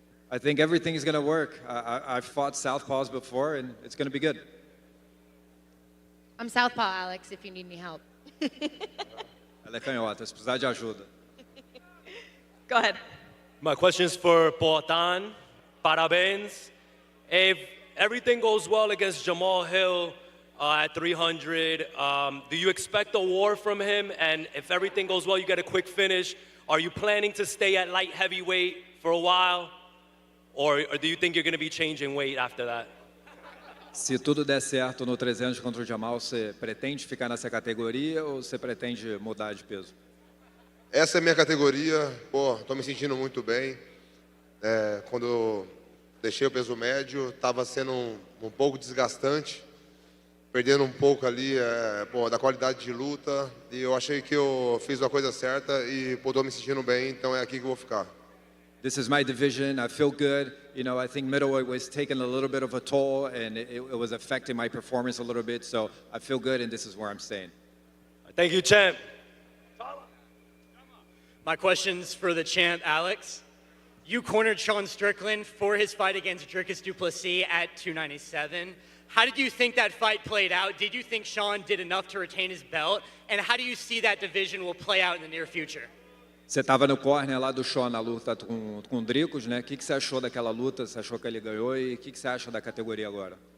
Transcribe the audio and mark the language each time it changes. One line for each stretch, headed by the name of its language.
English: I think everything is going to work. I've fought southpaws before, and it's going to be good. I'm southpaw, Alex, if you need any help.
Portuguese: Ela é canhota, se precisar de ajuda.
English: Go ahead. My question is for Poatan.
Portuguese: Parabéns.
English: If everything goes well against Jamal Hill at 300, do you expect a war from him? And if everything goes well, you get a quick finish, are you planning to stay at light heavyweight for a while? Or do you think you're going to be changing weight after that?
Portuguese: Se tudo der certo no 300 contra o Jamal, você pretende ficar nessa categoria ou você pretende mudar de peso? Essa é a minha categoria. Estou me sentindo muito bem. Quando eu deixei o peso médio, estava sendo um pouco desgastante, perdendo um pouco ali da qualidade de luta. E eu achei que eu fiz a coisa certa e estou me sentindo bem, então é aqui que eu vou ficar.
English: This is my division. I feel good. I think middleweight was taking a little bit of a toll, and it was affecting my performance a little bit. So I feel good, and this is where I'm staying. Thank you, champ. My question's for the champ, Alex. You cornered Sean Strickland for his fight against Dricus du Plessis at 297. How did you think that fight played out? Did you think Sean did enough to retain his belt? And how do you see that division will play out in the near future?
Portuguese: Você estava no corner lá do Sean na luta com o Dricus, né? O que você achou daquela luta? Você achou que ele ganhou? E o que você acha da categoria agora?